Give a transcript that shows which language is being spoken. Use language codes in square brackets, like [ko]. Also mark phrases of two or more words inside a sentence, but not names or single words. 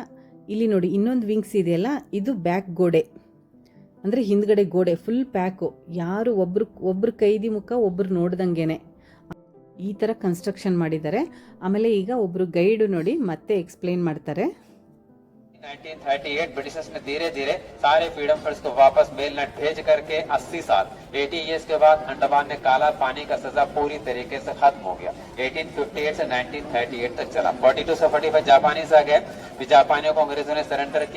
[kn] ಇಲ್ಲಿ ನೋಡಿ ಇನ್ನೊಂದು ವಿಂಗ್ಸ್ ಇದೆಯಲ್ಲ, ಇದು ಬ್ಯಾಕ್ ಗೋಡೆ, ಅಂದರೆ ಹಿಂದ್ಗಡೆ ಗೋಡೆ ಫುಲ್ ಪ್ಯಾಕು. ಯಾರು ಒಬ್ರು ಕೈದಿ ಮುಖ ಒಬ್ಬರು ನೋಡ್ದಂಗೆನೆ ಈ ಥರ ಕನ್ಸ್ಟ್ರಕ್ಷನ್ ಮಾಡಿದ್ದಾರೆ. ಆಮೇಲೆ ಈಗ ಒಬ್ಬರು ಗೈಡು ನೋಡಿ ಮತ್ತೆ ಎಕ್ಸ್ಪ್ಲೇನ್ ಮಾಡ್ತಾರೆ. [hi] 1938 ब्रिटिशर्स ने धीरे धीरे सारे [en] freedom fighters [hi] को वापस मेललैंड भेज करके 80 साल 80 इयर्स के बाद अंडमान में काला पानी का सजा पूरी तरीके से खत्म हो गया। 1858 से 1938 तक चला। 42 से 45 जापानीज आ गए, जापानियों को अंग्रेजों ने सरेंडर किया।